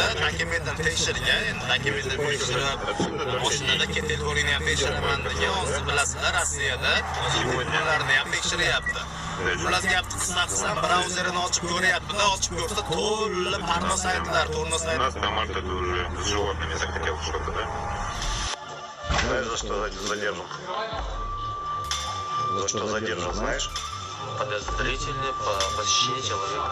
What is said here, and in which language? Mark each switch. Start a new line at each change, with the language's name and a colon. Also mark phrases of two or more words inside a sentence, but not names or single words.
Uzbek: tankimizdan tekshirgan, endi tankimizni tekshirib, mashinada kategoriyani ham tekshiraman degan, hozir bilasizlar, Rossiyada ularni ham tekshiryapti. Xullas gapni qisqa qilsam, brauzerini ochib ko'ryapti-da, ochib ko'rsa to'la porno saytlar,
Russian: На март это уже с животными захотел что-то, да? Знаешь, за что задержан? За что задержан, знаешь? подозрительный по посещению человека.